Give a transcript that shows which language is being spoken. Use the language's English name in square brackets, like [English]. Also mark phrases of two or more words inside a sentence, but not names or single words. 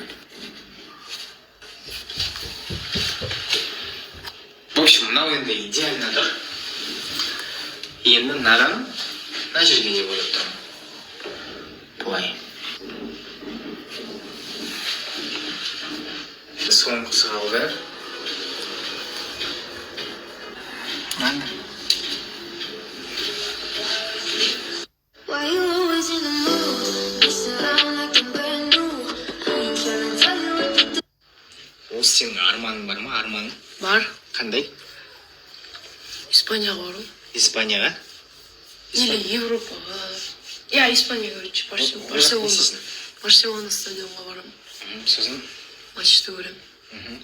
[Russian] В общем, [Kazakh] мынау енді идеально тұр. Енді мынаған мына жерге деп ойлап тұрмын. Былай. Соңғысы қалды. [English] Why you always in the mood? Mess around like I'm brand new. I ain't tryna tell you what to do. [Kazakh] Осы сенің арманың бар ма? Арманың? Бар. Қандай? Испанияға бару. Испанияға? Или Европаға. Я Испания, короче, Барселона. Барселона стадионға барам. Сосын? Матчты көрем.